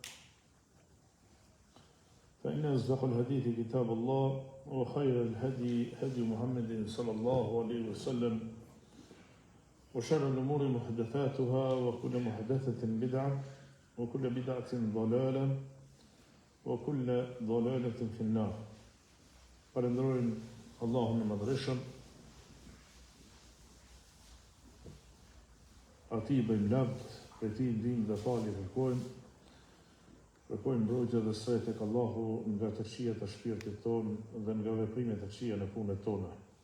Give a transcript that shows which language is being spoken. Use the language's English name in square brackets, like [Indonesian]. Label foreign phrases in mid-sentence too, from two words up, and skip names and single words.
[Arabic] فإن أصدق الحديث كتاب الله وخير الهدي هدي محمد صلى الله عليه وسلم وشر الأمور محدثاتها وكل محدثة بدعة وكل بدعة ضلالة وكل ضلالة في النار. [Albanian] Falënderojmë Allahun e Madhërisëm, atij bëjmë lavd, për ti ndihmë dhe falje kërkojmë mbrojtje dhe sret tek Allahu nga të këqijat e shpirtit tonë dhe nga veprimet e këqija në punët tona.